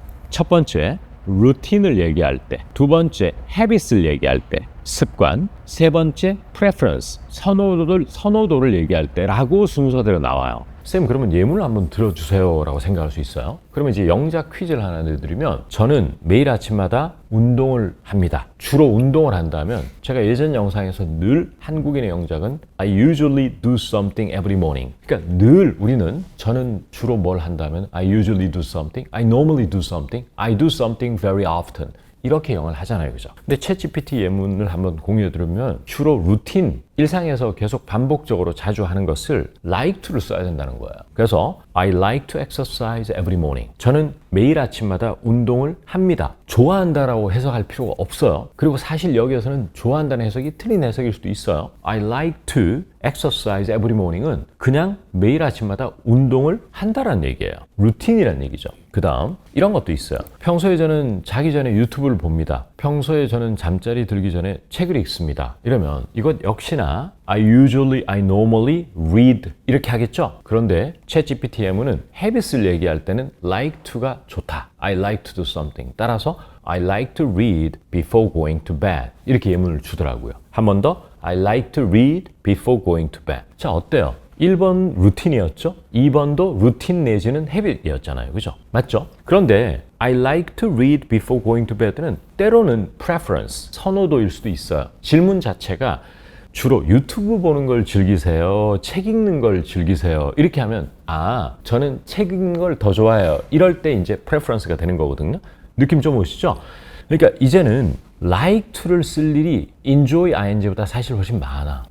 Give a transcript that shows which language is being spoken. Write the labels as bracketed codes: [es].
[ko] 첫 번째, 루틴을 얘기할 때, 두 번째, habits를 얘기할 때, 습관, 세 번째, preference, 선호도를 얘기할 때라고 순서대로 나와요. 쌤, 그러면 예문을 한번 들어주세요 라고 생각할 수 있어요. 그러면 이제 영작 퀴즈를 하나 내드리면 저는 매일 아침마다 운동을 합니다. 주로 운동을 한다면 제가 예전 영상에서 늘 한국인의 영작은 [en] I usually do something every morning. [ko] 그러니까 늘 저는 주로 뭘 한다면 [en] I usually do something, I normally do something, I do something very often. [ko] 이렇게 영어를 하잖아요. 그죠? 근데 챗GPT 예문을 한번 공유해 드리면 주로 루틴, 일상에서 계속 반복적으로 자주 하는 것을 like to를 써야 된다는 거예요. [en] 그래서 I like to exercise every morning. [ko] 저는 매일 아침마다 운동을 합니다. 좋아한다라고 해석할 필요가 없어요. 그리고 사실 여기에서는 좋아한다는 해석이 틀린 해석일 수도 있어요. [en] I like to exercise every morning [ko] 은 그냥 매일 아침마다 운동을 한다라는 얘기예요. 루틴이라는 얘기죠. 그 다음 이런 것도 있어요. 평소에 저는 자기 전에 유튜브를 봅니다. 평소에 저는 잠자리 들기 전에 책을 읽습니다. 이러면 이것 역시나 [en] I normally read [ko] 이렇게 하겠죠? 그런데 챗GPT 예문은 habits를 얘기할 때는 like to가 좋다. [en] I like to do something. 따라서 I like to read before going to bed. [ko] 이렇게 예문을 주더라고요. 한 번 더 [en] I like to read before going to bed. [ko] 자, 어때요? 1번 루틴이었죠? 2번도 루틴 내지는 헤빗이었잖아요. 그죠? 맞죠? [en] 그런데 I like to read before going to bed [ko] 는 때로는 [en] preference, [ko] 선호도일 수도 있어요. 질문 자체가 주로 유튜브 보는 걸 즐기세요? 책 읽는 걸 즐기세요? 이렇게 하면 저는 책 읽는 걸 더 좋아해요. 이럴 때 이제 preference가 되는 거거든요. 느낌 좀 오시죠? 그러니까 이제는 like to를 쓸 일이 enjoy ing보다 사실 훨씬 많아.